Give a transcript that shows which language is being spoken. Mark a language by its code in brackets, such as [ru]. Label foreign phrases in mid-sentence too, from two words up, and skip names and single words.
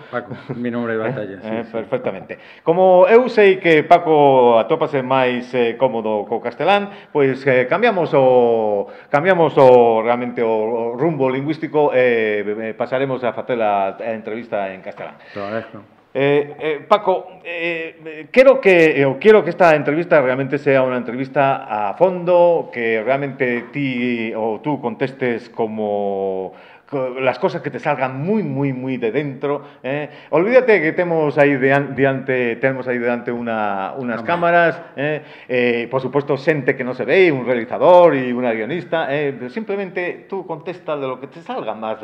[es] Paco, mi nombre de batalla. Sí, perfectamente. [gl] Como eu sei que Paco atópase máis cómodo co castelán, pois cambiamos realmente o rumbo lingüístico e pasaremos a facer a entrevista en castelán. [es] Paco, quiero que esta entrevista realmente sea una entrevista a fondo, que realmente tú contestes como las cosas que te salgan muy de dentro. Olvídate que tenemos ahí delante unas cámaras, por supuesto xente que no se ve, un realizador y una guionista, pero simplemente tú contestas de lo que te salga más.